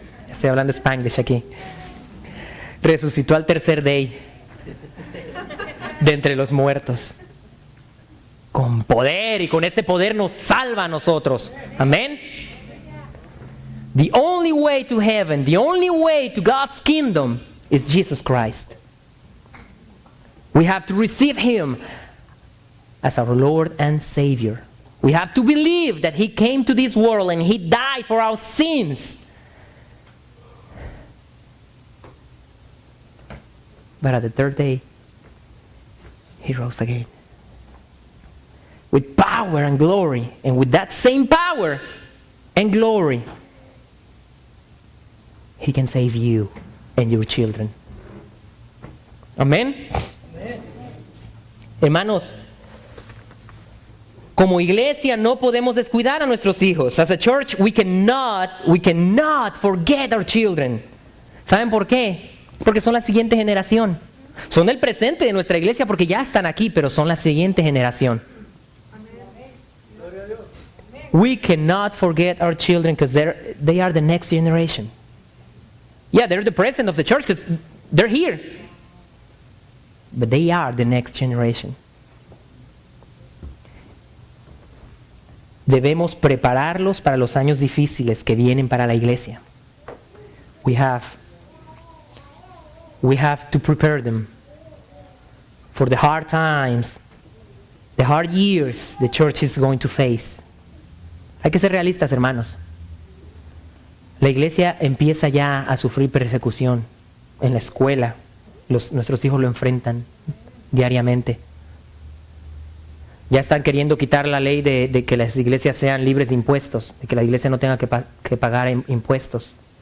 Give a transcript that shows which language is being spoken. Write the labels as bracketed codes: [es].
[es] Estoy hablando Spanglish aquí. Resucitó al tercer día de entre los muertos. Con poder, y con ese poder nos salva a nosotros. Amén. [en] The only way to heaven, the only way to God's kingdom is Jesus Christ. We have to receive Him as our Lord and Savior. We have to believe that He came to this world and He died for our sins. But at the third day, He rose again. With power and glory. And with that same power and glory, He can save you and your children. [es] Amén. Hermanos, como iglesia no podemos descuidar a nuestros hijos. [en] As a church, we cannot forget our children. [es] ¿Saben por qué? Porque son la siguiente generación. Son el presente de nuestra iglesia porque ya están aquí, pero son la siguiente generación. [en] We cannot forget our children because they are the next generation. Yeah, they're the present of the church because they're here. But they are the next generation. [es] Debemos prepararlos para los años difíciles que vienen para la iglesia. [en] We have We have to prepare them for the hard times, the hard years the church is going to face. [es] Hay que ser realistas, hermanos. La iglesia empieza ya a sufrir persecución en la escuela. Nuestros hijos lo enfrentan diariamente. Ya están queriendo quitar la ley de que las iglesias sean libres de impuestos, de que la iglesia no tenga que pagar impuestos.